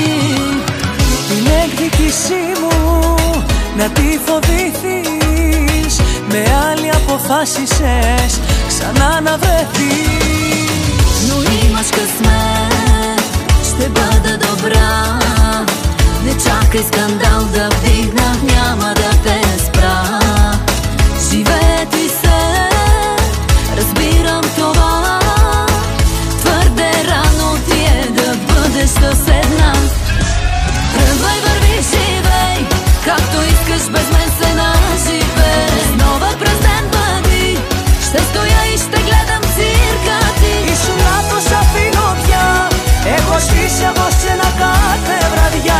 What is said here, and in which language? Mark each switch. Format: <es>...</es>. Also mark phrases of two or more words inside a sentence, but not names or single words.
<el>Την εκδίκησή μου να τη φοβηθείς. Με άλλη αποφάσισες ξανά να βρεθείς.</el> <bg>Но имаш късмет, ще бъда добра. Не чакай скандал да вдигна, няма да те спра. Живее ти се, разбирам това. Твърде рано ти е да бъдеш с една. Тръгвай, върви, живей, както искаш, без мен се наживей. Нова през ден бъди, ще стоя и ще гледам цирка ти.</bg> <el>Ήσουν λάθος, αφήνω πια. Έχω σβήσει από σένα κάθε βραδιά.</el>